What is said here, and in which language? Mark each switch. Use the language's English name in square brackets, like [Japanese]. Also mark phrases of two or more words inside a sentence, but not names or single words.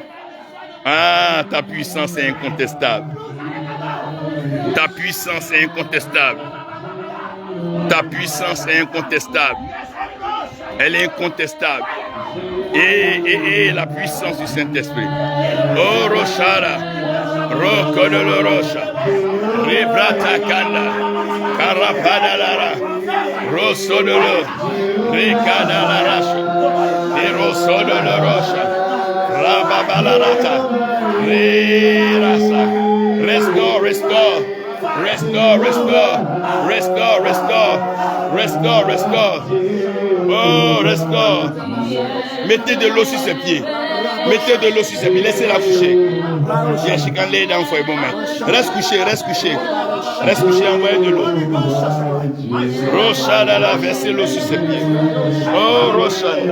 [French] Ah, ta puissance est incontestable. Ta puissance est incontestable. Ta puissance est incontestable. Elle est incontestable. Et la puissance du Saint-Esprit. Oh, Roshara, Rokodolo Rocha, Rebrata Kanda, Karapadalara, Rosodolo, Rekadalarasha, et Rosodolo Rocha. Rababalarata, Rerasa, [English] restore, restore, restore, restore, restore, restore, restore, restore, oh, restore. [French] Mettez de l'eau sur ses pieds. Mettez de l'eau sur ses pieds. Laissez-la coucher. Reste couché, reste couché. Reste couché, envoyez de l'eau. Roshadala, versez l'eau sur ses pieds. Oh, Roshadala.